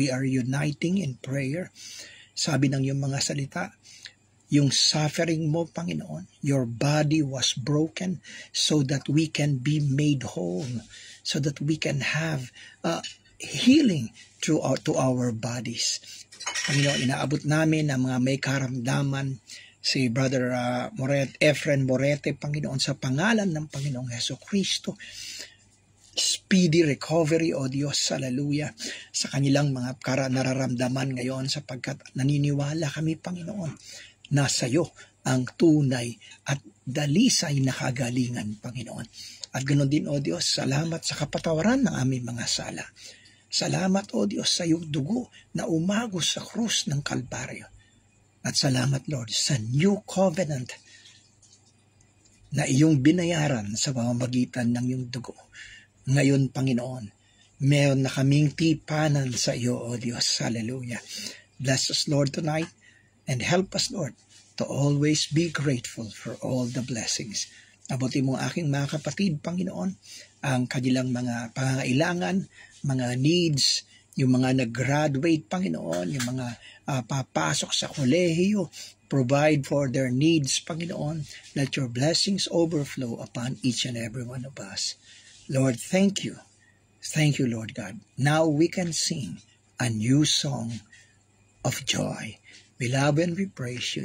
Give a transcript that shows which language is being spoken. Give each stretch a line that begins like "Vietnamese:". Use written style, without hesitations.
English: We are uniting in prayer.
Filipino: Sabi ng iyong mga salita, yung suffering mo, Panginoon,
English: your body was broken so that we can be made whole, so that we can have healing to our bodies.
Filipino: Panginoon, inaabot namin ang mga may karamdaman, si Brother Efren Morete, Panginoon, sa pangalan ng Panginoong Jesucristo.
English: Speedy recovery,
Filipino: O Diyos, hallelujah, sa kanilang mga nararamdaman ngayon, sapagkat naniniwala kami, Panginoon, na sa iyo ang tunay at dalisay na kagalingan, Panginoon. At ganoon din, O Diyos, salamat sa kapatawaran ng aming mga sala. Salamat, O Diyos, sa iyong dugo na umagos sa krus ng Kalbaryo. At salamat, Lord, sa new covenant na iyong binayaran sa pamamagitan ng iyong dugo. Ngayon, Panginoon, meron na kaming tipanan sa iyo, O Diyos. Hallelujah.
English: Bless us, Lord, tonight, and help us, Lord, to always be grateful for all the blessings.
Filipino: Abutin mo aking mga kapatid, Panginoon, ang kanilang mga pangangailangan, mga needs, yung mga nag-graduate, Panginoon, yung mga papasok sa kolehiyo,
English: provide for their needs,
Filipino: Panginoon.
English: Let your blessings overflow upon each and every one of us. Lord, thank you. Thank you, Lord God. Now we can sing a new song of joy. We love and we praise you.